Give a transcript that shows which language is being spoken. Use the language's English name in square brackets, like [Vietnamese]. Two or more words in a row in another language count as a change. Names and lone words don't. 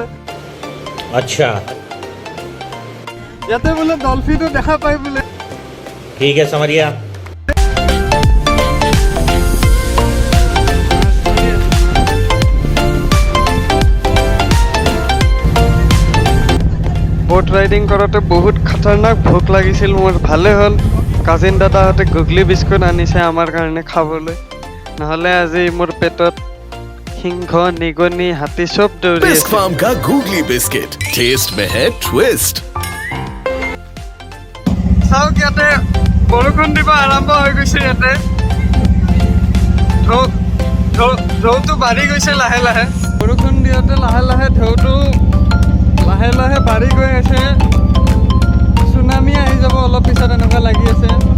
[Hindi] अच्छा, [Assamese] ইয়াতে বোলে ডলফিনো দেখা পাই বোলে। [Hindi] ठीक है समझ गया। [English] boat riding [Assamese] কৰোঁতে বহুত খাতাৰনাক ভোক লাগিছিল মোৰ। ভালে হ'ল কাজিন দাদাহঁতে গুগলি বিস্কুট আনিছে আমাৰ কাৰণে খাবলৈ, নহ'লে আজি মোৰ পেটত সিংহ, নিগনি, হাতী চব দৌৰি बिस्क আছে। [Hindi] फार्म का गूगली बिस्किट टेस्ट में है ट्विस्ट। [Assamese] চাওক ইয়াতে বৰষুণ দিব আৰম্ভ হৈ গৈছে। ইয়াতে ঢৌটো বাঢ়ি গৈছে লাহে লাহে। বৰষুণ দিওঁতে লাহে লাহে ঢৌটো লাহে লাহে বাঢ়ি গৈ আছে। চুনামি আহি যাব অলপ পিছত, এনেকুৱা লাগি আছে।